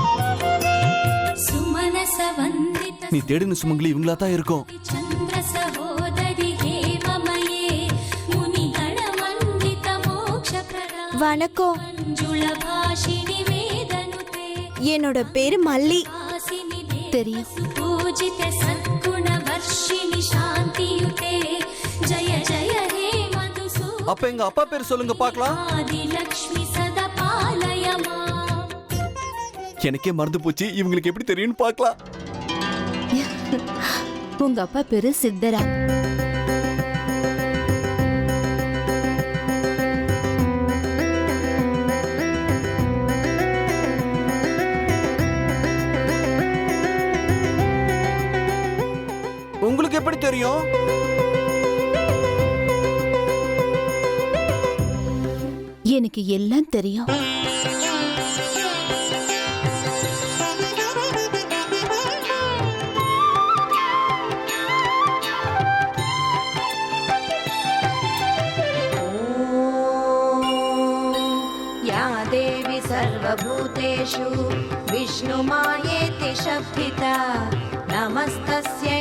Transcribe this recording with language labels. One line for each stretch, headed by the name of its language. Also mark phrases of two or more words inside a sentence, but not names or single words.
Tamil: நீ தேடின சுமங்கலி இவங்களா தான் இருக்கும். வணக்கம். என்னோட பேரு மல்லி. தெரியும்.
Sanskrit: जय जय हे मधुसूदन
Tamil: அப்ப எங்க அப்பா பேர் சொல்லுங்க பார்க்கலாம்.
Sanskrit: आदिलक्ष्मी सदा पालय माम्।
Tamil: எனக்கே மறந்து போச்சு, இவங்களுக்கு எப்படி தெரியும்னு பார்க்கலாம். உங்க அப்பா பேரு சித்தரா. உங்களுக்கு எப்படி தெரியும்? எனக்கு எல்லாம் தெரியும்.
Sanskrit: या देवी सर्वभूतेषु विष्णुमायेति शब्दिता नमस्तस्यै